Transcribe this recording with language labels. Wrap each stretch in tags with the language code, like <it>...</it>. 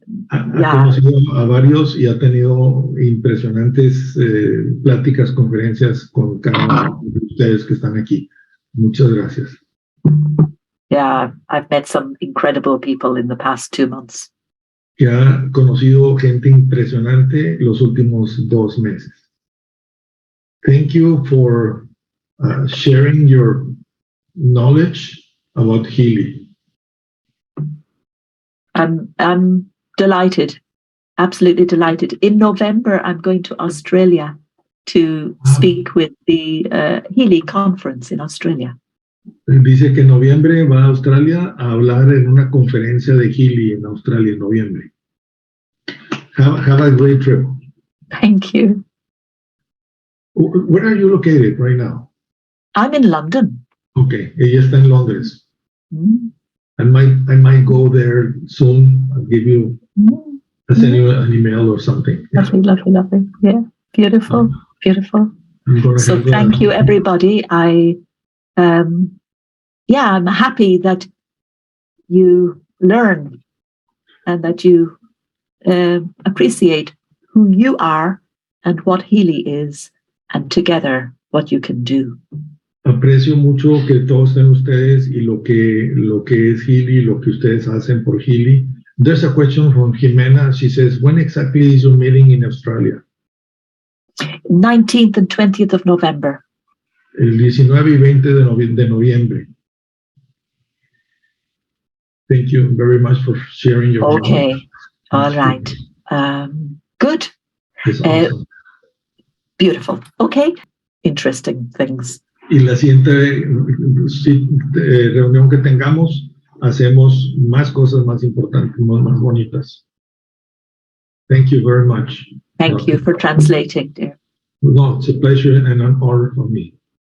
<es>Ha conocido a varios y ha tenido impresionantes pláticas, conferencias con cada uno de ustedes que están aquí. Muchas gracias.</es> <en>Yeah, I've met some incredible people in the past 2 months.</en> <es>Que ha conocido gente impresionante los últimos 2 meses.</es> <en>Thank you for sharing your knowledge about Healy. I'm delighted, absolutely delighted. In November, I'm going to Australia to speak with the Healy conference in Australia.</en> <es>Dice que en noviembre va a Australia a hablar en una conferencia de Healy en Australia en noviembre.</es> <en>Have a great trip. Thank you. Where are you located right now? I'm in London.</en> <es>Okay, ella está en Londres.</es> <en>I might go there soon. I'll give you, I'll send you an email or something. Lovely. Yeah, beautiful. So thank you, everybody. I'm happy that you learn and that you appreciate who you are and what Healy is, and together what you can do.</en> <es>Aprecio mucho que todos estén ustedes y lo que es Healy, lo que ustedes hacen por Healy.</es> <en>There's a question from Jimena. She says, when exactly is your meeting in Australia? 19th and 20th of November.</en> <es>El 19 y 20 de noviembre.</es> <en>Thank you very much for sharing your Okay, knowledge. all right. Good. It's awesome. Beautiful. Okay, interesting things.</en> <es>Y la siguiente reunión que tengamos, hacemos más cosas más importantes, más bonitas.</es> <en>Thank you very much. Thank you for translating, dear. No, it's a pleasure and an honor for me.</en>